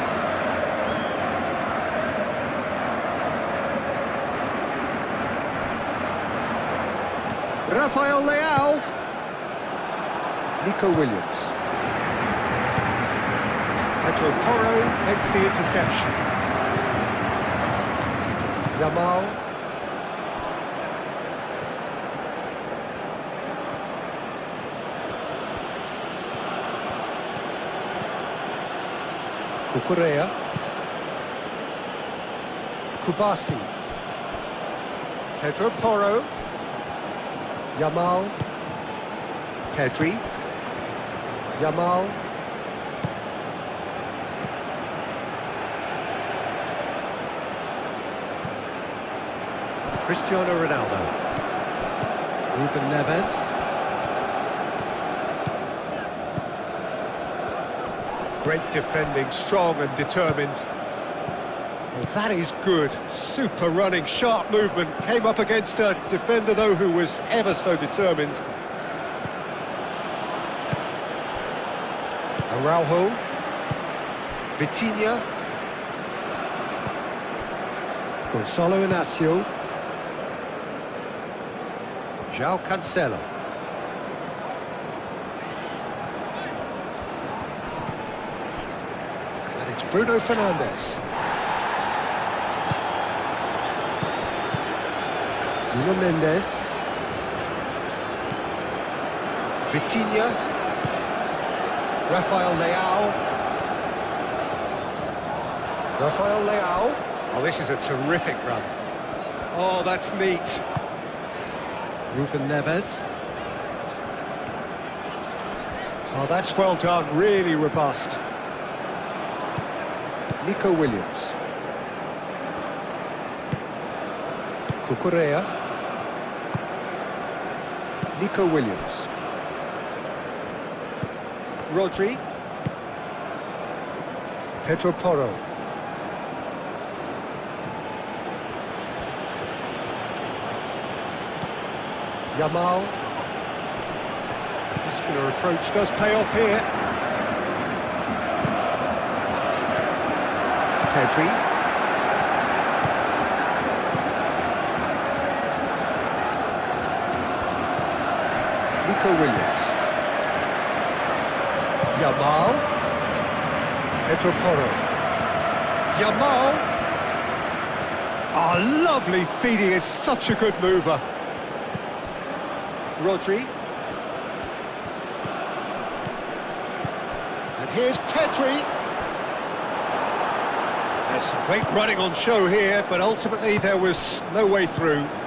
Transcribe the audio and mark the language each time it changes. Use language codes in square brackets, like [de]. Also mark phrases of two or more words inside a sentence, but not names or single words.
[en] Rafael Leao. Nico Williams. Pedro Porro makes the interception. Yamal. Cucurella. Kubasi. Pedro Porro. Yamal. Pedri. Yamal. Cristiano Ronaldo. Ruben Neves. Great defending, strong and determined. Well, that is good. Super running, sharp movement. Came up against a defender, though, who was ever so determined. Araujo. Vitinha. Gonzalo Inacio. João Cancelo. And it's Bruno Fernandes. Nuno Mendes. Vitinha. Rafael Leao. Rafael Leao. Oh, this is a terrific run. Oh, that's neat. Ruben Neves. Oh, that's well done, really robust. Nico Williams. Cucurella. Nico Williams. Rodri. Pedro Porro. Yamal. Muscular approach does pay off here. Pedri. Nico Williams. Yamal. Pedro Porro. Yamal. Oh, lovely feed. He is such a good mover. Rodri. And here's Pedri. There's some great running on show here, but ultimately there was no way through.